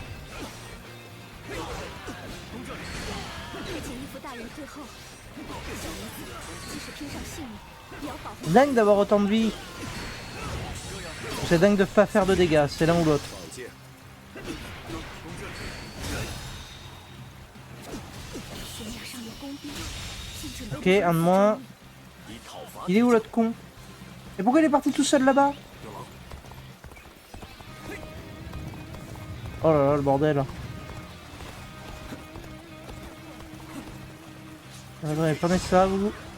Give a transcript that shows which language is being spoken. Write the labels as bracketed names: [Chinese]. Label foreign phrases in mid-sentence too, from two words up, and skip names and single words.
[Chinese] 恳请义父大人退后，小女子即使拼上性命，也要保护。 [French] Dingue d'avoir autant de vie. C'est dingue de pas faire de dégâts, c'est l'un ou l'autre. [Chinese] 放箭！悬崖上的工兵，禁止能 [French] Ok, un de moins. [Chinese] 以讨伐 [French] Il est où l'autre con? Et pourquoi il est parti tout seul là-bas? Oh là là, le bordel. Attendez, prenez ça, vous.